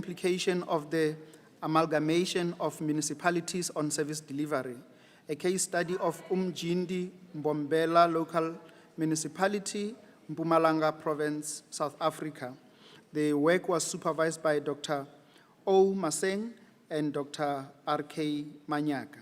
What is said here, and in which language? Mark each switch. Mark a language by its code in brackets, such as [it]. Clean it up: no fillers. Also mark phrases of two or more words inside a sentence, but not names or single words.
[en] implication of the amalgamation of municipalities on service delivery, a case study of Umjindi Mbombela Local Municipality, Mpumalanga Province, South Africa. The work was supervised by Dr. O. Maseng and Dr. R.K. Manyaka.